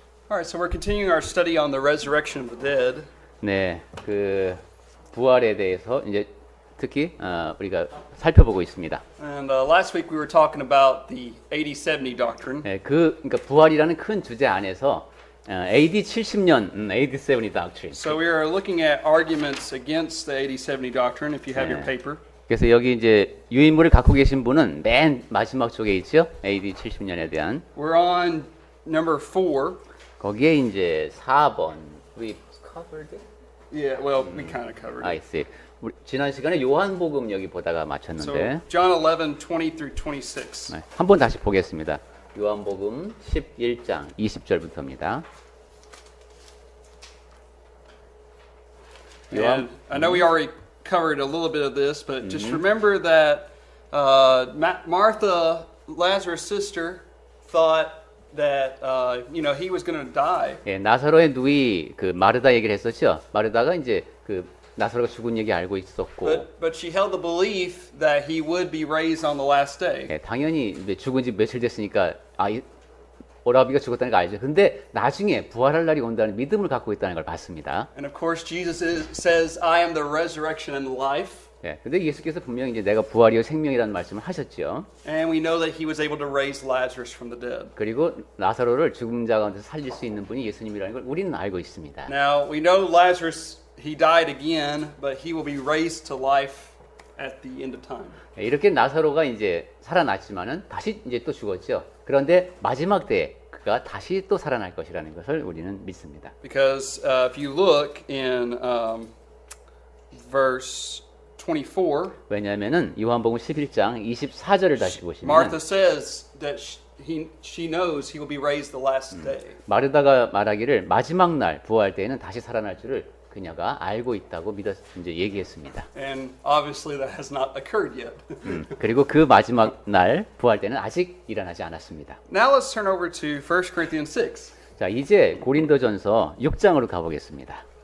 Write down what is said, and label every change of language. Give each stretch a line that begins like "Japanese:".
English: All right, so we're continuing our study on the resurrection of the dead.
Korean: 네, 그 부활에 대해서 이제 특히 우리가 살펴보고 있습니다.
English: And last week we were talking about the 80-70 doctrine.
Korean: 네, 그러니까 부활이라는 큰 주제 안에서 AD 70년, AD 70 doctrine.
English: So we are looking at arguments against the 80-70 doctrine. If you have your paper.
Korean: 그래서 여기 이제 유인물을 갖고 계신 분은 맨 마지막 쪽에 있죠. AD 70년에 대한.
English: We're on number 4.
Korean: 거기에 이제 4번.
English: We covered it? Yeah, well, we kind of covered I it. see.
Korean: 우리 지난 시간에 요한복음 여기 보다가
English: So
Korean: 마쳤는데
English: John 11:20 through 26.
Korean: 네, 한번 다시 보겠습니다. 요한복음 11장 20절부터입니다.
English: And I know we already covered a little bit of this, but just remember that Martha, Lazarus' sister, thought that he was going to die.
Korean: 예, 나사로의 누이 그 마르다 얘기를 했었죠. 마르다가 이제 그 나사로가 죽은 얘기 알고 있었고,
English: But she held the belief that he would be raised on the last day.
Korean: 예, 당연히 이제 죽은 지 며칠 됐으니까 오라비가 죽었다는 걸 알죠. 근데 나중에 부활할 날이 온다는 믿음을 갖고 있다는 걸 봤습니다.
English: And of course, Jesus says, "I am the resurrection and the life."
Korean: 예, 근데 예수께서 분명히 이제 내가 부활이요 생명이라는 말씀을 하셨죠.
English: And we know that he was able to raise Lazarus from the dead.
Korean: 그리고 나사로를 죽은 자 가운데서 살릴 수 있는 분이 예수님이라는 걸 우리는 알고 있습니다.
English: Now we know Lazarus, he died again, but he will be raised to life at the end of time.
Korean: 예, 이렇게 나사로가 이제 살아났지만은 다시 이제 또 죽었죠. 그런데 마지막 때에 그가 다시 또 살아날 것이라는 것을 우리는 믿습니다.
English: Because if you look in verse 24,
Korean: 왜냐하면은 요한복음 11장 24절을 다시 보시면
English: Martha says that she knows he will be raised the last day.
Korean: 마르다가 말하기를 마지막 날 부활 때에는 다시 살아날 줄을 그녀가 알고 있다고 믿어 이제 얘기했습니다.
English: And obviously that has not occurred yet.
Korean: 그리고 그 마지막 날 부활 때는 아직 일어나지 않았습니다.
English: Now let's turn over to 1 Corinthians 6.
Korean: 자, 이제 고린도전서 6장으로 가보겠습니다.